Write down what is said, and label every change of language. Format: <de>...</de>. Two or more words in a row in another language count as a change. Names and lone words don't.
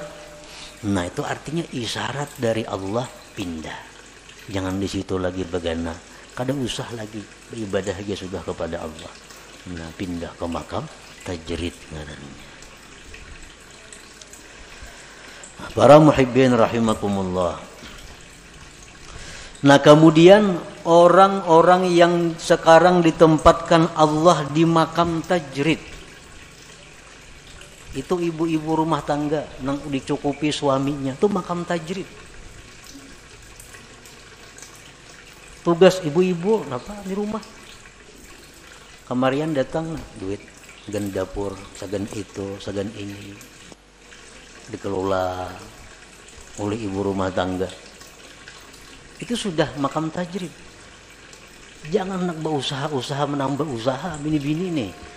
<id>Nah, itu artinya isyarat dari Allah pindah.</id> <bjn>Jangan di situ lagi begana. Kada usah lagi beribadah aja sudah kepada Allah.</bjn> <id>Nah, pindah ke makam tajrid ngarannya. Para muhibbin rahimakumullah. Nah, kemudian orang-orang yang sekarang ditempatkan Allah di makam tajrid, itu ibu-ibu rumah tangga yang dicukupi suaminya, itu makam tajrid. Tugas ibu-ibu apa di rumah?</id> <bjn>Kemarian datang duit sagan dapur, sagan itu, sagan ini dikelola oleh ibu rumah tangga.</bjn> <id>Itu sudah makam tajrid. Jangan nak berusaha menambah usaha bini-bini nih.</id>